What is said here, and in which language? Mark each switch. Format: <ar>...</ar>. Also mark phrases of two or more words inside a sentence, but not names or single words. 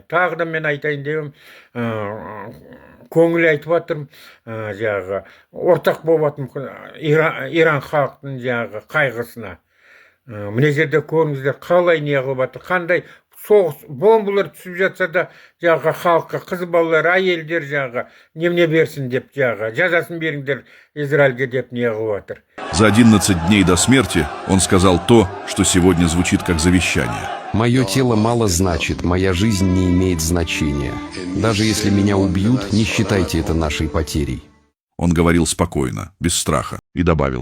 <kk>Тағы да мен айтайын дегем, көңіл айтып жатырмын, жаңағы ортақ болып Иран халықтың жаңағы қайғысына. Мына жерде көріңіздер қалай не қылып жатыр, қандай соғыс бомбалар түсіп жатса да жаңағы халыққа қыз балалар, әйелдер жаңағы немене берсін деп жаңағы жазасын беріңдер Израильге деп не қылып жатыр.</kk> <ru>За 11 дней до смерти он сказал то, что сегодня звучит как завещание. Мое тело мало значит, моя жизнь не имеет значения. Даже если меня убьют, не считайте это нашей потерей. Он говорил спокойно, без страха, и добавил:</ru>